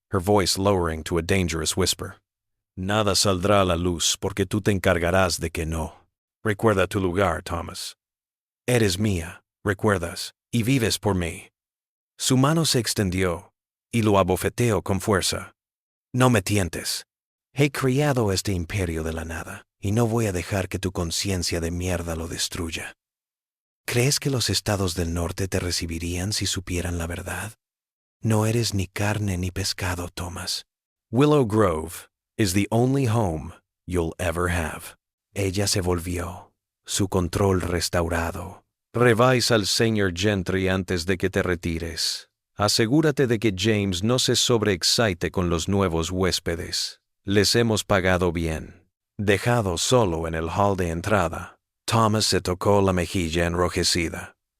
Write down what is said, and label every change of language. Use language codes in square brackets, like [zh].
[en] her voice lowering to a dangerous whisper. [es] Nada saldrá a la luz porque tú te encargarás de que no. Recuerda tu lugar, Thomas. Eres mía, recuerdas, y vives por mí. Su mano se extendió, y lo abofeteó con fuerza. No me tientes. He criado este imperio de la nada, y no voy a dejar que tu conciencia de mierda lo destruya. ¿Crees que los estados del norte te recibirían si supieran la verdad? No eres ni carne ni pescado, Thomas. [en] Willow Grove is the only home you'll ever have. [es] Ella se volvió, su control restaurado. Revisa al señor Gentry antes de que te retires. Asegúrate de que James no se sobreexcite con los nuevos huéspedes. Les hemos pagado bien. Dejado solo en el hall de entrada, Thomas se tocó la mejilla enrojecida.